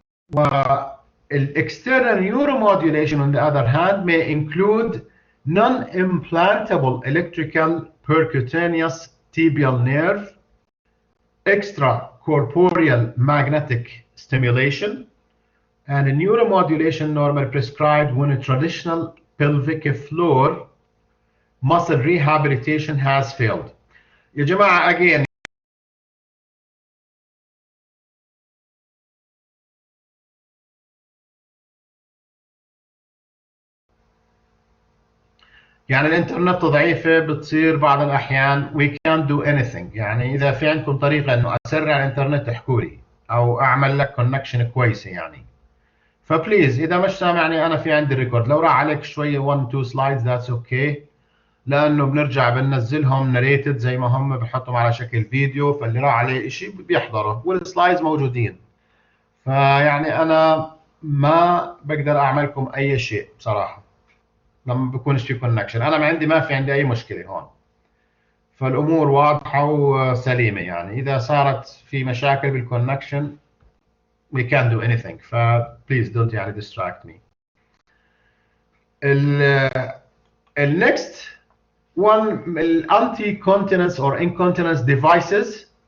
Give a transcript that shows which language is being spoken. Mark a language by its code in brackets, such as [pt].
[en] External neuromodulation, on the other hand, may include non-implantable electrical percutaneous tibial nerve, extracorporeal magnetic stimulation, and neuromodulation normally prescribed when a traditional pelvic floor muscle rehabilitation has failed. [ar] يا جماعة again يعني الانترنت ضعيفة بتصير بعض الأحيان we can't do anything. يعني إذا في عندكم طريقة إنه أسرع الانترنت احكوا لي أو أعمل لك كونكشن كويسة يعني. فبليز إذا مش سامعني أنا في عندي ريكورد لو راح عليك شوية 1 2 سلايدز ذاتس اوكي لأنه بنرجع بننزلهم ناريتد زي ما هم بنحطهم على شكل فيديو فاللي راح عليه إشي بيحضره والسلايدز موجودين. فيعني أنا ما بقدر أعملكم أي شيء بصراحة لما بكونش في كونكشن. انا ما في عندي اي مشكله هون فالامور واضحه وسليمه. يعني اذا صارت في مشاكل بالكونكشن we can't do anything ف please don't يعني distract me. [en] ال next one anti continence or incontinence devices.